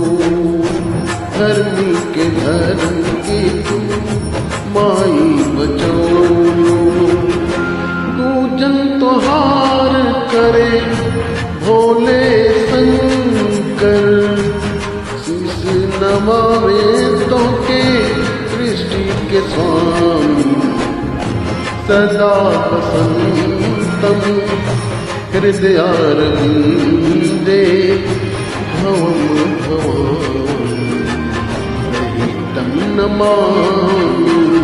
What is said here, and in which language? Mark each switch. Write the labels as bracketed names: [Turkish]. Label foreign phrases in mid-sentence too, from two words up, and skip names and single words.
[Bhojpuri] धर्मी के धर्म के तू माई बचाऊं। पूजन तोहार करे भोले शंकर। शीश नमावे तो के सृष्टि के स्वामी। [Sanskrit] सदा वसन्तं हृदयारविन्दे भवं भवामि तं नमामि।